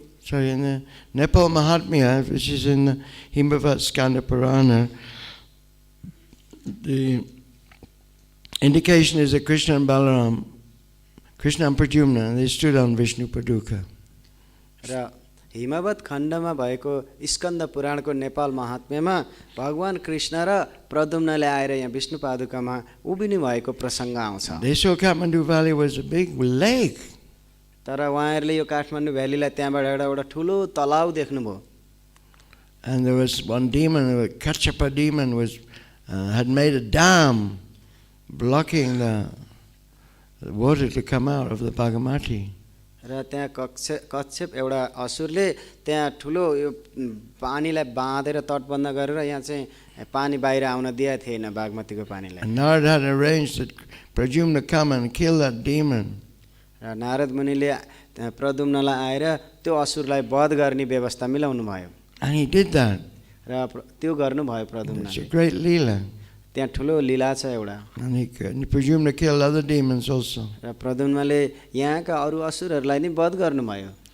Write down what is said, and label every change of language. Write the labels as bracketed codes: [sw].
[en] Actually in the Nepal Mahatmya, which is in the Himavat Skanda Purana, the indication is that Krishna and Balaram, Krishna and Pradyumna, they stood on Vishnu Paduka. [ne] र हिमवत खण्डमा भएको स्कन्द पुराणको नेपाल महात्म्यमा भगवान कृष्ण र प्रद्युम्नले आएर यहाँ विष्णु पादुकामा उभिनु भएको प्रसङ्ग आउँछ. [en] They saw Kathmandu Valley was a big lake. [ne] तर उहाँहरूले यो काठमाडौँ भ्यालीलाई त्यहाँबाट एउटा ठुलो तलाउ देख्नुभयो. [en] And there was one demon, a Kachapa demon, had made a dam blocking the water to come out of the Bhagavati. [ne] र त्यहाँ कच्छप एउटा असुरले त्यहाँ ठुलो यो पानीलाई बाँधेर तटबन्ध गरेर यहाँ चाहिँ पानी बाहिर आउन दिएको थिएन बागमतीको पानीलाई. [en] Narad had arranged that Pradyumna come and kill that demon. [ne] र नारद मुनिले प्रद्युम्नलाई आएर त्यो असुरलाई वध गर्ने व्यवस्था मिलाउनु भयो. [en] And he did that. [ne] र त्यो गर्नुभयो प्रद्युम्नले. [en] It's a great leela. [ne] त्यहाँ ठुलो लीला छ एउटा. [en] And Pradyumna killed other demons also. [ne] र प्रद्युम्नले यहाँका अरू असुरहरूलाई नि वध गर्नुभयो.